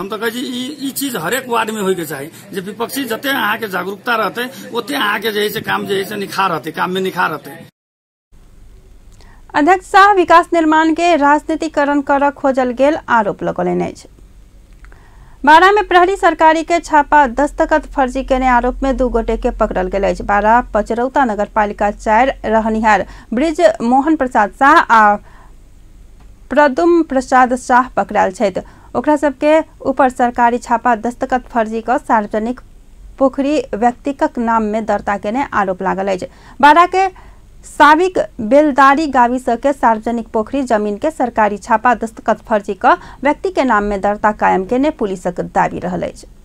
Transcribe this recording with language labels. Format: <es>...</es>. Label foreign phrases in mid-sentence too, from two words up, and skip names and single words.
<mai>हम तो कहे ई चीज हरेक वार्ड में होय के चाहिए, जे विपक्षी जते अहाँ के जागरूकता रहते ओते अहाँ के जे काम जे निखार रहते, काम में निखार रहते। अध्यक्ष शाह विकास निर्माण के राजनीतिकरण कर खोजल गेल आरोप लगौलनि अछि। बारा में प्रहरी सरकारी के छापा दस्तखत फर्जी केने आरोप में 2 गोटे के पकड़ल गेल अछि। बारा पचरौता नगरपालिका 4 रहनिहार ब्रिज मोहन प्रसाद शाह आ प्रदुम प्रसाद शाह पकड़ाल छथि। ओकरा सबके ऊपर सरकारी छापा दस्तखत फर्जी क सार्वजनिक पोखरी व्यक्तिगत नाम में दर्ता केने आरोप लागल अछि। बारा के साबिक बेलदारी गाविस के सार्वजनिक पोखरी जमीन के सरकारी छापा दस्तखत फर्जी क व्यक्ति के नाम में दर्ता कायम केने पुलिसक दावी रहल अछि।</mai>